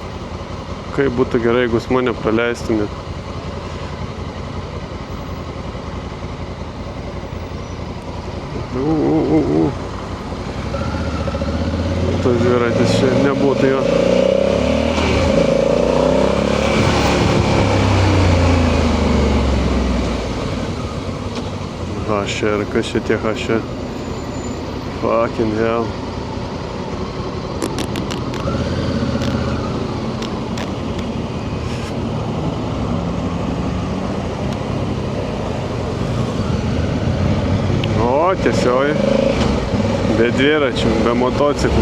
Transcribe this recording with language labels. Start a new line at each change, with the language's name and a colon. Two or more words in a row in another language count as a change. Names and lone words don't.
Lithuanian: Kaip būtų gerai, jeigu jūs mane praleistumėt. Tas dviratis čia nebūtų jo. HR, kas čia tie HR?
English: Fucking hell.
Lithuanian: Tiesioj, be dviračių, be motociklų.